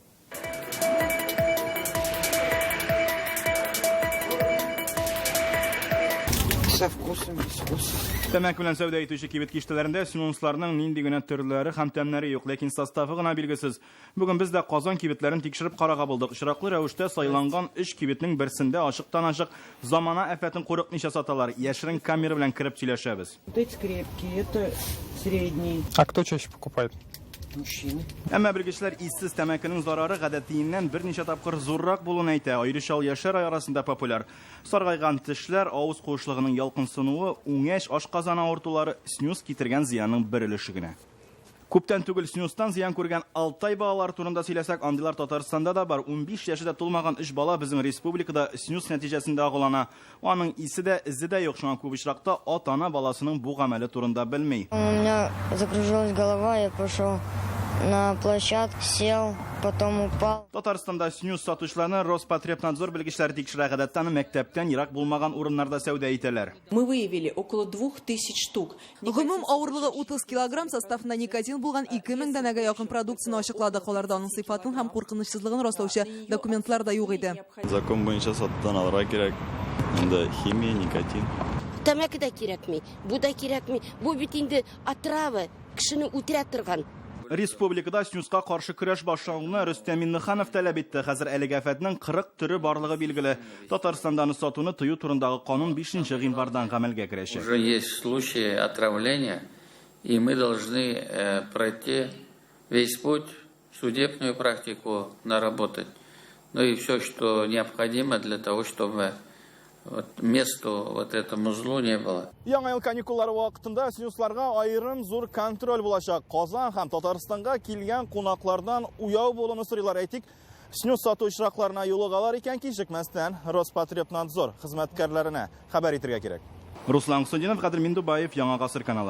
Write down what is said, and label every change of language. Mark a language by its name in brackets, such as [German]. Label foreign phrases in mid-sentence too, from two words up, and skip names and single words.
[Tatar] Тәмәк белән сәүдә итүче кибет киштәләрендә снюсларның нинди генә төрләре һәм тәмнәре юк, ләкин составы гына билгесез. Бүген без дә Казан кибетләрен тикшереп карага булдык. Очраклы рәвештә сайланган 3 кибетнең берсендә ачыктан-ачык замана афәтен курыкмыйча саталар. Яшерен камера белән кирип сөйләшәбез. [Russian] Это крепкие, это средний. А кто чаще покупает? Мужчины. [Tatar] Әмма белгечләр иссез тәмәкенең зарары гадәтиеннән берничә тапкыр зуррак булуын әйтә. Аеруча яшьләр арасында популяр. Саргайган тешләр, авыз куышлыгының ялкынсынуы, уңеш, ашказан авыртулары снюс китергән зыянның бер өлеше генә. Күптән түгел снюстан зыян күргән Алтай балалар турында сөйләсәк, андыйлар Татарстанда да бар. 15 яшендә тулмаган 3 бала безнең республикада снюс нәтиҗәсендә агулана. Аның исе дә, изе дә юк, шуңа күп очракта ата-ана баласының бу гамәле турында белми. [Russian] У меня закружилась голова, я пошел на площадку, сел, потом упал. [Tatar] Татарстанда снюс сатучыларны Роспотребнадзор белгечләре тикшерә, гадәттән мәктәптән ерак булмаган урыннарда сәүдә итәләр. [Russian] Мы выявили около 2000 штук. [Tatar] Гомум авырлыгы 30 килограмм, составында никотин булган 2000 данәгә якын продукцияны ачыкладык. Аларда аның сыйфатын һәм куркынычсызлыгын раслаучы документлар да юк иде. Закон буенча сатудан алырга кирәк. Анда химия, никотин. Тәмәке дә кирәкми, бу да кирәкми. Бу бит инде отрава, кешене үтерә торган. Республикада снюска каршы көрәш башлауны Рөстәм Миннеханов таләп итте. Хәзер әлеге афәтнең 40 төрі барлыгы билгеле. Татарстанда сатуны тыю турындагы канун 5 гыйнвардан гамәлгә керәчәк. [Russian] Уже есть случаи отравления, и мы должны пройти весь путь, судебную практику наработать. Ну и все, что необходимо для того, чтобы месту этому злу не было. [Tatar] Яңа ел каникуллары вакытында снюсларга айрым зур контроль булачак. Казан һәм Татарстанга килгән кунаклардан уяу булуны сорыйлар. Әйтик, снюс сату очракларына юлыгалар икән кичекмәстән Роспотребнадзор хезмәткәрләренә хәбәр итәргә кирәк. Руслан Хусаинов, Кадир Миндубаев, Яңа гасыр каналы.